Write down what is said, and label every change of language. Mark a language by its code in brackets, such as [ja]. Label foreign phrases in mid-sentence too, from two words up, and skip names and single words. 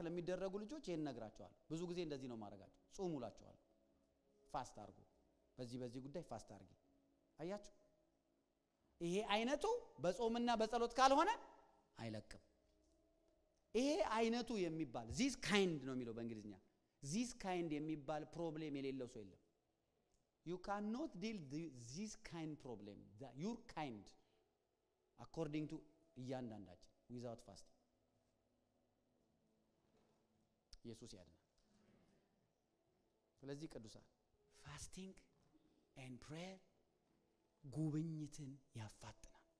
[am] ለሚደረጉ ልጆች ይሄን ነግራቸዋል ብዙ ጊዜ እንደዚህ ነው ማረጋቸው ጾሙላቸዋል ፋስት አርጉ በዚህ ጉዳይ ፋስት አርጊ አያችሁ ይሄ አይነቱ በጾምና በጸሎት ካልሆነ አይለቅም ይሄ አይነቱ የሚባል [en] this kind [am] ነው የሚለው በእንግሊዝኛ [en] this kind [am] የሚባል ፕሮብሌም የሌለው ሰው የለም [en] you cannot deal this kind problem your kind according to እያንዳንዳችን without fasting [am] ኢየሱስ ያድናል ስለዚህ ቅዱሳን [en] fasting and prayer [am] ጉብኝትን ያፋጥናል